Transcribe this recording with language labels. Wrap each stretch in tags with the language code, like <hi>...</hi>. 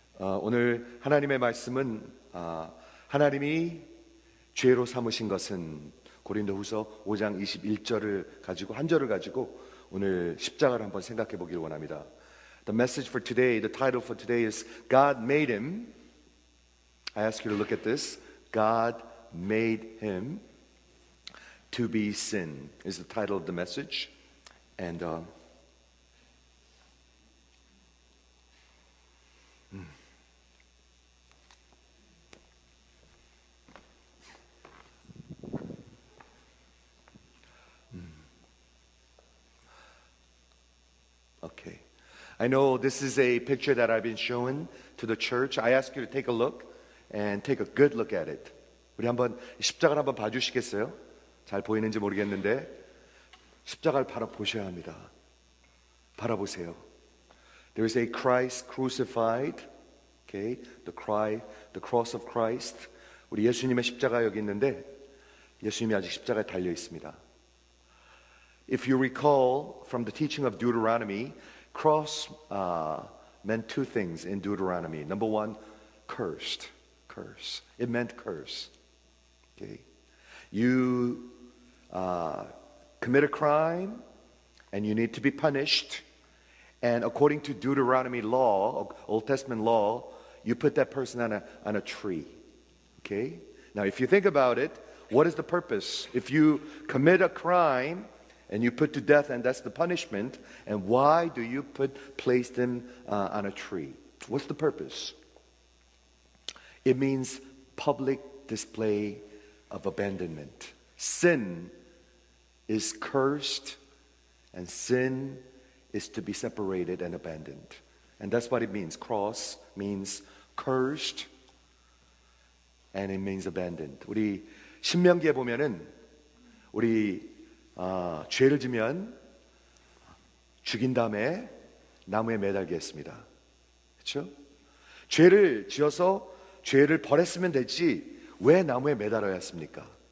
<ko>오늘 하나님의 말씀은 하나님이 죄로 삼으신 것은 고린도후서 5장 21절을 가지고 한 절을 가지고 오늘 십자가를 한번 생각해 보기를 원합니다.</ko> <en>The message for today, the title for today is God made him. I ask you to look at this. God made him to be sin is the title of the message. And Okay. I know this is a picture that I've been showing to the church. I ask you to take a look and take a good look at it.</en> <ko>우리 한번 십자가를 한번 봐주시겠어요? 잘 보이는지 모르겠는데 십자가를 바라보셔야 합니다. 바라보세요.</ko> <en>There is a Christ crucified. Okay, the cross of Christ.</en> <ko>우리 예수님의 십자가 여기 있는데 예수님이 아직 십자가에 달려 있습니다.</ko> <en>If you recall from the teaching of Deuteronomy, cross meant two things in Deuteronomy. Number one, curse. It meant curse. Okay, you commit a crime and you need to be punished. And according to Deuteronomy law, Old Testament law, you put that person on a tree. Okay? Now, if you think about it, what is the purpose? If you commit a crime and you put to death, and that's the punishment, and why do you place them on a tree? What's the purpose? It means public display of abandonment. Sin is cursed, and sin is to be separated and abandoned. And that's what it means. Cross means cursed, and it means abandoned.</en> <ko>우리 신명기에 보면은 우리 죄를 지면 죽인 다음에 나무에 매달게 했습니다. 그렇죠? 죄를 지어서 죄를 벌했으면 됐지 왜 나무에 매달아야 했습니까?</ko>